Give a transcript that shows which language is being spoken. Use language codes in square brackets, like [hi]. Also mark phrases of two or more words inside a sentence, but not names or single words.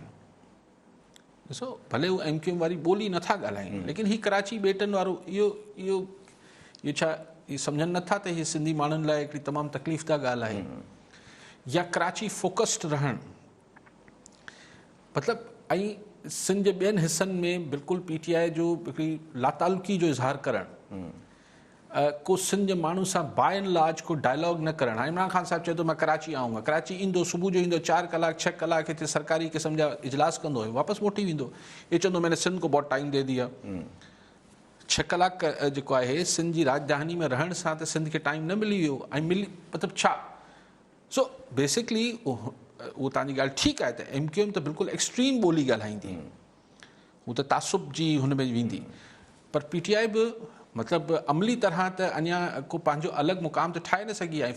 [sd] ॾिसो, भले हू MQM वारी ॿोली नथा ॻाल्हाइनि, लेकिन ही कराची ॿेटनि वारो इहो छा सम्झनि नथा त हीअ सिंधी माण्हुनि लाइ हिकिड़ी तमामु तकलीफ़ दा ॻाल्हि आहे, या कराची फोकस्ड रहणु, मतिलबु ऐं सिंध जे ॿियनि हिसनि में बिल्कुलु PTI जो हिकिड़ी लातालुकी जो इज़हार करणु, को सिंध जे माण्हू सां [en] by and large [sd] को डायलॉग न करणु। हाणे इमरान ख़ान साहिबु चए थो मां कराची आऊंगा, कराची ईंदो, सुबुह जो ईंदो, 4 कलाक 6 कलाक हिते सरकारी क़िस्म जा इजलास कंदो हुयो, वापसि मोटी वेंदो, इहे चवंदो [ur] میں نے سندھ کو بہت ٹائم دے دیا. [sd] 6 कलाक जेको आहे सिंध जी राजधानी में रहण सां त सिंध खे टाइम न मिली वियो, ऐं मतिलबु छा? सो बेसिकली उहो तव्हांजी ॻाल्हि ठीकु आहे त MQM त बिल्कुलु एक्सट्रीम ॿोली ॻाल्हाईंदी, हू त तासुब जी हुन में वेंदी, पर PTI बि मतिलबु अमली तरह त अञा को पंहिंजो अलॻि मुक़ाम त ठाहे न सघी आहे।